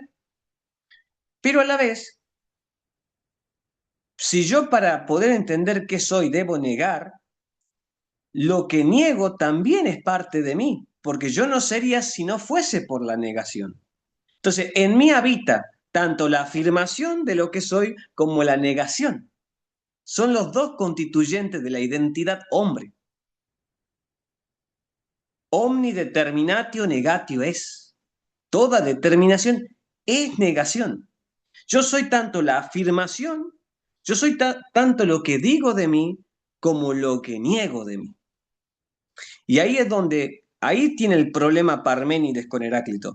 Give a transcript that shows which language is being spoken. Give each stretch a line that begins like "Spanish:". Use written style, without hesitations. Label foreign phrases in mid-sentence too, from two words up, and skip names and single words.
Spanish: Pero a la vez, si yo para poder entender qué soy debo negar, lo que niego también es parte de mí, porque yo no sería si no fuese por la negación. Entonces, en mí habita tanto la afirmación de lo que soy como la negación. Son los dos constituyentes de la identidad hombre.
Latin: Omni determinatio negatio es.
Spanish: Toda determinación es negación. Yo soy tanto la afirmación, yo soy tanto lo que digo de mí como lo que niego de mí. Y ahí es donde, ahí tiene el problema Parménides con Heráclito.